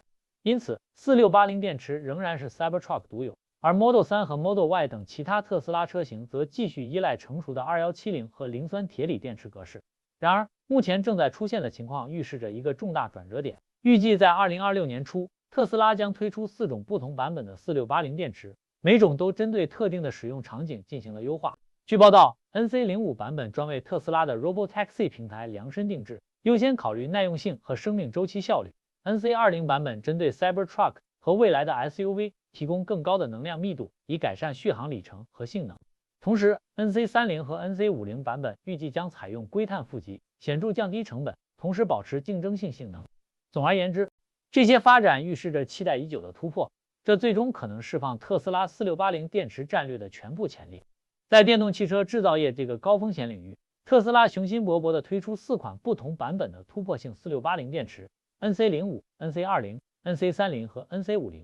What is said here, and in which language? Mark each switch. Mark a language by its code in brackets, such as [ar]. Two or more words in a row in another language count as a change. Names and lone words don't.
[zh] 因此，4680電池仍然是 Cybertruck 獨有，而 Model 3和 Model Y 等其他特斯拉車型則繼續依賴成熟的2170和磷酸鐵鋰電池格式。然而，目前正在出現的情況預示着一個重大轉折點。預計在2026年初，特斯拉將推出4種不同版本的4680電池，每種都針對特定的使用場景進行了優化。據報道 ，NC05 版本專為特斯拉的 Robotaxi 平台量身定制，優先考慮耐用性和生命周期效率。NC20 版本針對 Cybertruck 和未來的 SUV 提供更高的能量密度，以改善續航里程和性能。同時 ，NC30 和 NC50 版本預計將採用硅碳負極，顯著降低成本，同時保持競爭性能。總而言之，這些發展預示着期待已久的突破，這最終可能釋放特斯拉4680電池戰略的全部潛力。在電動汽車製造業這個高風險領域，特斯拉雄心勃勃地推出4款不同版本的突破性4680電池 ：NC05、NC20、NC30和 NC50。